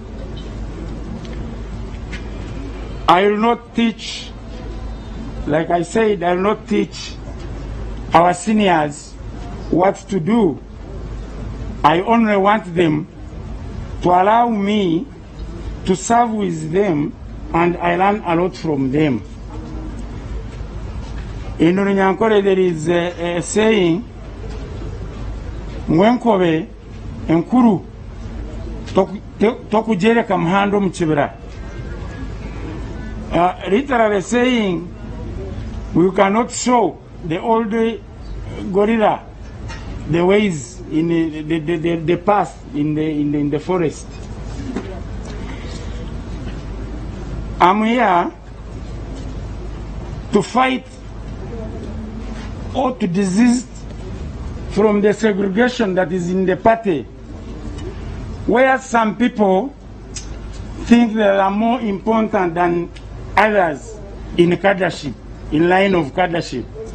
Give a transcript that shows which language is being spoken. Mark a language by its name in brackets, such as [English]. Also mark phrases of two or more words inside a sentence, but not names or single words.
[English] I will not teach, like I said, I will not teach our seniors what to do. I only want them to allow me to serve with them, and I learn a lot from them. In Runyankore there is a saying, [Nyankole] Mwenkobe enkuru tokujereka mhando mchibira. [English] Literally saying, we cannot show the old gorilla the ways in the path in the forest. I'm here to fight or to desist from the segregation that is in the party, where some people think they are more important than others in cadreship, in line of cadreship.